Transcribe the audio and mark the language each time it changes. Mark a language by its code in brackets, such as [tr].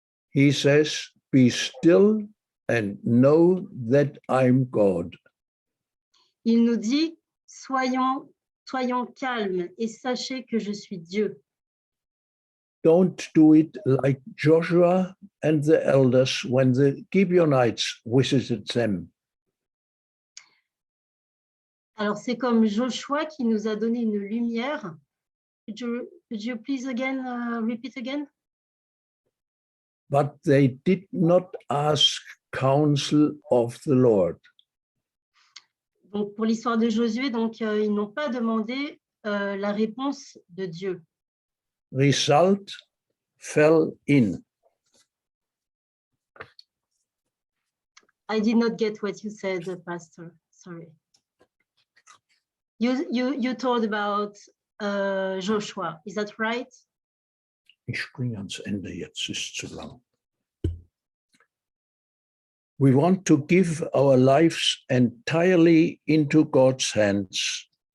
[en] He says, be still and know that I'm God. [fr] Il nous dit, soyons calmes et sachez que je suis Dieu. [en] Don't do it like Joshua and the elders when the Gibeonites visited them. [fr] Alors, c'est comme Joshua qui nous a donné une lumière. [en] Could you please again repeat again? But they did not ask counsel of the Lord. [fr] Donc, pour l'histoire de Josué, donc, ils n'ont pas demandé la réponse de Dieu. [en] Result, fell in. I did not get what you said, Pastor. Sorry. You told about Joshua. Is that right? [de] Ich springe ans Ende, jetzt ist zu lang. [en] We want to give our lives entirely into God's hands.